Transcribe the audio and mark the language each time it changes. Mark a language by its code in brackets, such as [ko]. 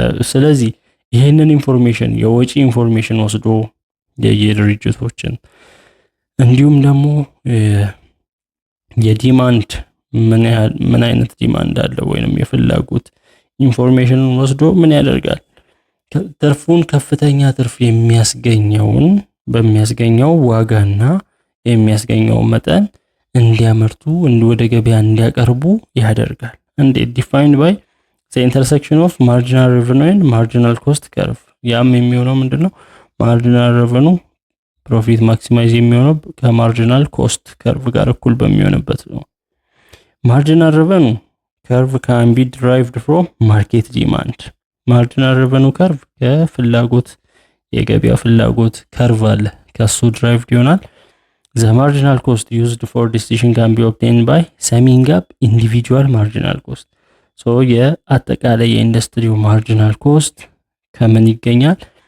[am] ስለዚህ ይሄንን ኢንፎርሜሽን የወጪ ኢንፎርሜሽን ወስዶ የድርጅቶችን እንዲሁም ደግሞ የዲማንድ ምን አይነት ዲማንድ አለ ወይንም የፍላጎት ኢንፎርሜሽንን ወስዶ ምን ያደርጋል? ትርፉን ከፍተኛ ትርፍ የሚያስገኘውን በሚያስገኘው ዋጋና የሚያስገኘው መጠን እንዲያመርቱ ወደ ገበያ እንዲያቀርቡ ያደርጋል። እንዴት? [en] defined by the intersection of marginal revenue and marginal cost curve [am] ያም የሚሆነው ምንድነው? ማርጂናል ሬቨኑ ፕሮፊት ማክሲማይዝ የሚሆነው ከማርጂናል ኮስት ከርቭ ጋር እኩል በሚሆንበት ነው። ማርጂናል ሬቨኑ ከርቭ [en] can be derived from market demand [am] ማርጂናል ሬቨኑ ከርቭ ከፍላጎት የገበያ ፍላጎት ከርቭ አለ ከሱ ድራይቭድ ይሆናል። [en] the marginal cost used for decision can be obtained by summing up individual marginal cost so [am] የአጠቃላይ የኢንዱስትሪው ማርጂናል ኮስት ከምን ይገኛል?